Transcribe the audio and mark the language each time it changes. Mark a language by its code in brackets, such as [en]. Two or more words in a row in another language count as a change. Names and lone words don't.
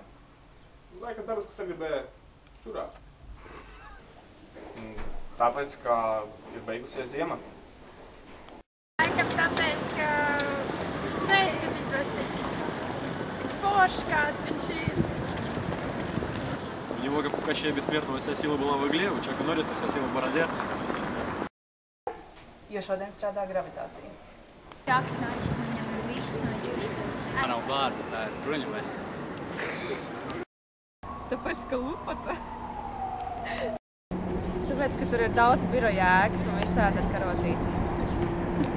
[lv] Laikam tāpēc, ka sagribēja čurāt. Tāpēc, ka ir beigusies ziema. Laikam tāpēc, ka viņš neizskatītos tik forši, kāds viņš ir. [ru] У него, как у Кощея Бессмертного, вся сила была в игле, у Чака Норриса вся сила в бороде. [lv] Jo šodien strādā gravitācija. Rakstnāks viņam ir viss, un viņš visu. Tā nav vārda, tā ir bruņu vesta. Tāpēc, ka lupata. Tāpēc, ka tur ir daudz biroja ēkas un viss ēd ar karotīti.